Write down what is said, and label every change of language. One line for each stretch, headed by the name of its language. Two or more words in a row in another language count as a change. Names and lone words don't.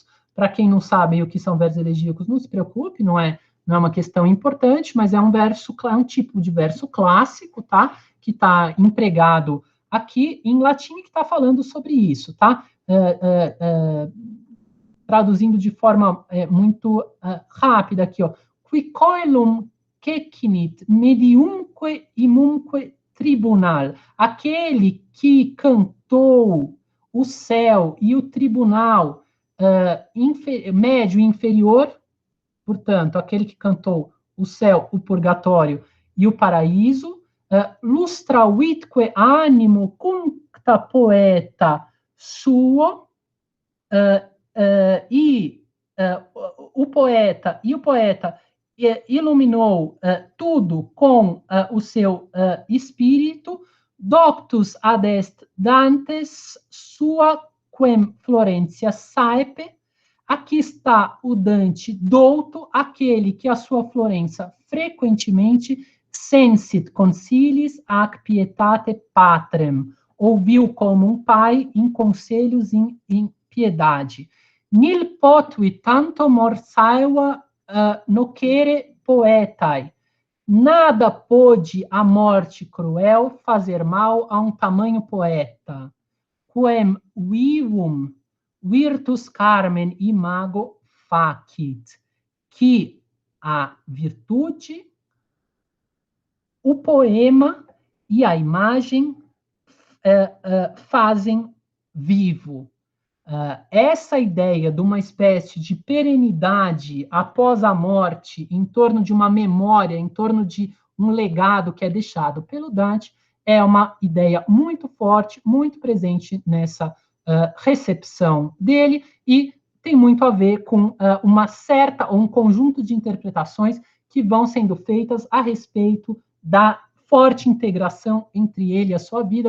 Portuguese: Para quem não sabe o que são versos elegíacos, não se preocupe, não é uma questão importante, mas é um tipo de verso clássico, tá? Que está empregado aqui em latim, que está falando sobre isso, tá? Traduzindo de forma muito rápida aqui, ó.
Latin: Qui coelum cecinit mediumque imumque tribunal.
Portuguese: Aquele que cantou o céu e o tribunal médio e inferior, portanto, aquele que cantou o céu, o purgatório e o paraíso,
Latin: lustravitque animo cuncta poeta suo,
Portuguese: o poeta iluminou tudo com o seu espírito.
Latin: Doctus adest Dantes sua quem Florentia saepe.
Portuguese: Aqui está o Dante douto, aquele que a sua Florença frequentemente
Latin: sensit consilis ac pietate patrem,
Portuguese: ouviu como um pai em conselhos em piedade.
Latin: Nil potui tanto morsaewa nocere poetai.
Portuguese: Nada pôde a morte cruel fazer mal a um tamanho poeta.
Latin: Quem vivum virtus carmen imago facit.
Portuguese: Que a virtude, o poema e a imagem fazem vivo. Essa ideia de uma espécie de perenidade após a morte, em torno de uma memória, em torno de um legado que é deixado pelo Dante, é uma ideia muito forte, muito presente nessa recepção dele, e tem muito a ver com um conjunto de interpretações que vão sendo feitas a respeito da forte integração entre ele e a sua vida.